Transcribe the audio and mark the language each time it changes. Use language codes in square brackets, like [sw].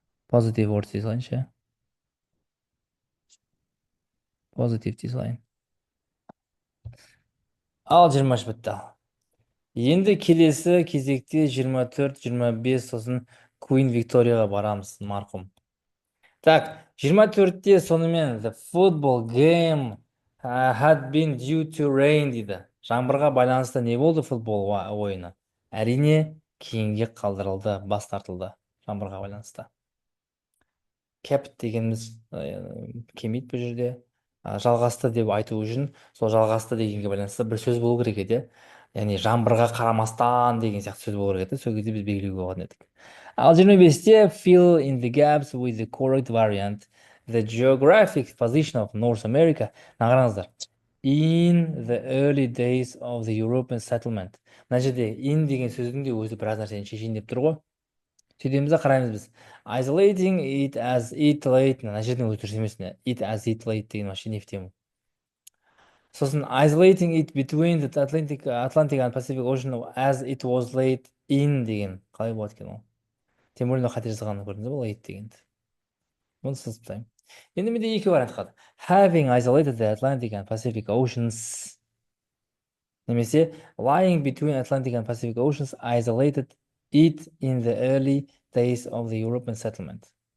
[en] Positive words [kk] дей салайыншы. Positive дей салайын. Ал 23 бітті. Енді келесі кезекте 24, 25 сосын Queen Victoriaға барамыз, марқұм. Так, 24-те сонымен [en] the football game had been due to rain [kk] дейді. Жаңбырға байланысты не болды футбол ойыны? Әрине, кейінге қалдырылды, бас тартылды жаңбырға байланысты. Kept дегеніміз келмейді бұл жерде. Жалғасты деп айту үшін сол жалғасты дегенге байланысты бір сөз болу керек еді. Яғни жаңбырға қарамастан деген сияқты сөз болу керек еді. Сол кезде біз белгілеуге болған едік. Ал 25-те [en] fill in the gaps with the correct variant. The geographic position of North America. [kk] Қараңыздар. [en] In the early days of the European settlement. Мына жерде in деген сөздің де өзі біраз нәрсені шешейін деп тұр ғой. Сөйтеміз де қараймыз біз. Isolating it as it late. [kk] Мына жердің өзі дұрыс емес. [en] It as it late [kk] деген [ru] вообще не в тему. [kk] Сосын [en] isolating it between the Atlantic and Pacific Ocean as it was late in [kk] деген қалай болады екен ол? [ru] Тем более [kk] қате жазғанын көрдіңіз ба late дегенді. Бұны сызып тастаймын. Енді менде екі вариант қалды. [en] Having isolated the Atlantic and Pacific Oceans немесе lying between Atlantic and Pacific Oceans isolated it in the early days of the European settlement.